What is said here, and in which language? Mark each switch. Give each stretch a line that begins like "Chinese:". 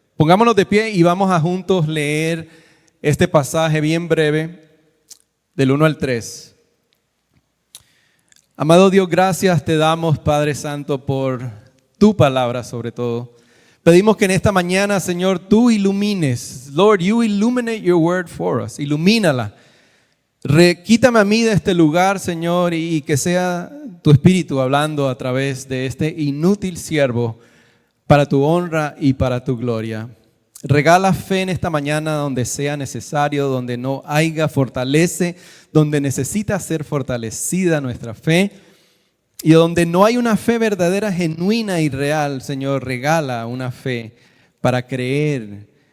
Spanish: Pongámonos de pie y vamos a juntos leer este pasaje bien breve del 1 al 3. Amado Dios, gracias te damos, Padre Santo, por tu palabra sobre todo. Pedimos que en esta mañana, Señor, tú ilumines.
English: Lord, you illuminate your word for us.
Spanish: Ilumínala. Quítame a mí de este lugar, Señor, y que sea tu Espíritu hablando a través de este inútil siervo para tu honra y para tu gloria. Regala fe en esta mañana donde sea necesario, donde no haya, fortalece, donde necesita ser fortalecida nuestra fe, y donde no hay una fe verdadera, genuina y real, Señor, regala una fe para creer